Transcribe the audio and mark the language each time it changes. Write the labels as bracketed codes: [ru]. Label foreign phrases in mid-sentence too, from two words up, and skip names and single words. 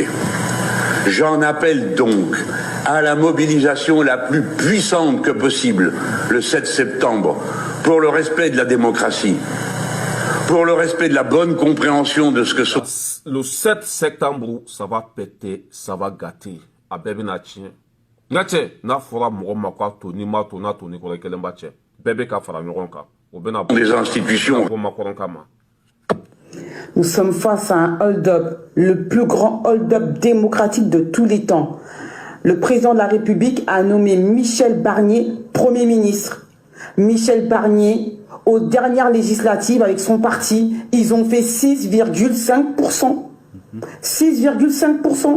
[fr] J'en appelle donc à la mobilisation la plus puissante que possible le 7 septembre pour le respect de la démocratie, pour le respect de la bonne compréhension de ce que sont... Le 7 septembre, ça va péter, ça va gâter. [bm] A bɛɛ bɛna tiɲɛ. Nka cɛ, n'a fɔra mɔgɔ ma ko a to n'i ma to n'a to ni kɔrɔ kelen b'a cɛ. Bɛɛ bɛ ka fara ɲɔgɔn kan. O bɛna [fr] des institutions. [bm] Macron kama. [fr] Nous sommes face à un hold-up, le plus grand hold-up démocratique de tous les temps. Le président de la République a nommé Michel Barnier Premier ministre. Michel Barnier, aux dernières législatives avec son parti, ils ont fait 6,5%. 6,5%.